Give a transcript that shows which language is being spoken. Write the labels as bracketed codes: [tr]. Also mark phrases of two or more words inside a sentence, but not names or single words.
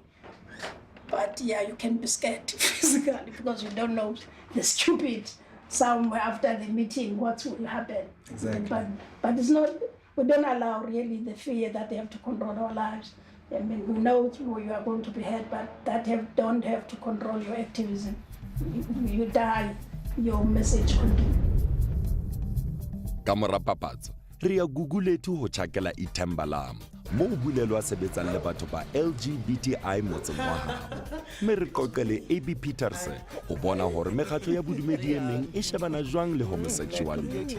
[en] But yeah, you can be scared physically because you don't know the stupid somewhere after the meeting what will happen. Exactly. But it's not. We don't allow really the fear that they have to control our lives. I mean, we know you are going to be hurt, but don't have to control your activism. You die, your message continues. [st] Kamora papatso, re ya gugulethu ho tjhakela Ithembalam, moo bulelwa sebetsang le batho ba LGBTI motseng wa habo. Mme re qoqele AB Petersen ho bona hore mekgatlo ya bodumedi e meng e shebana jwang le homosexuality.